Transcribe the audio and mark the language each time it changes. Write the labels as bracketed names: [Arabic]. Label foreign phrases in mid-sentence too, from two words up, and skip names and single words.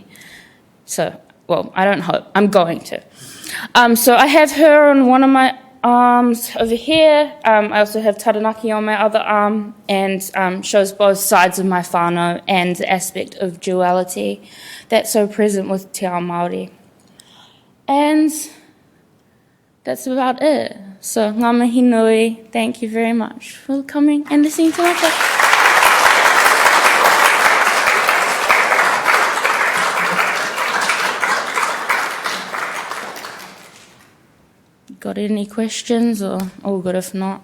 [English] So, well, I don't hope, I'm going to. So I have her on one of my arms over here. I also have Taranaki on my other arm, and shows both sides of my whānau and the aspect of duality that's so present with [Māori] te ao Māori. [English] And that's about it. So, [Māori] ngā mihi nui, [English] thank you very much for coming and listening to my talk. Got any questions, or all good if not?